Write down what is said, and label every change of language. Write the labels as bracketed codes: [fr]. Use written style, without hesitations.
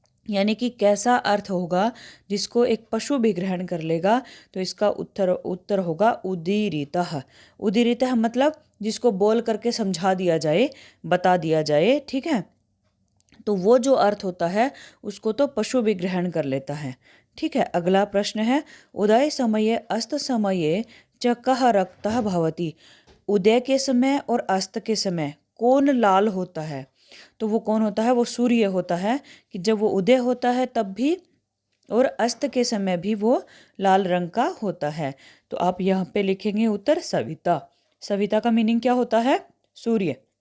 [hi] यानी कि कैसा अर्थ होगा जिसको एक पशु भी ग्रहण कर लेगा। तो इसका उत्तर होगा उदीरितः। उदीरितः मतलब जिसको बोल करके समझा दिया जाए, बता दिया जाए, ठीक है। तो वो जो अर्थ होता है उसको तो पशु भी ग्रहण कर लेता है, ठीक है। अगला प्रश्न है, [sa] उदय समये अस्त समये च कः रक्तः भवति। [hi] उदय के समय और अस्त के समय कौन लाल होता है? तो वो कौन होता है? वो सूर्य होता है। कि जब वो उदय होता है तब भी और अस्त के समय भी वो लाल रंग का होता है। तो आप यहाँ पे लिखेंगे उत्तर सविता। सविता का मीनिंग क्या होता है? सूर्य।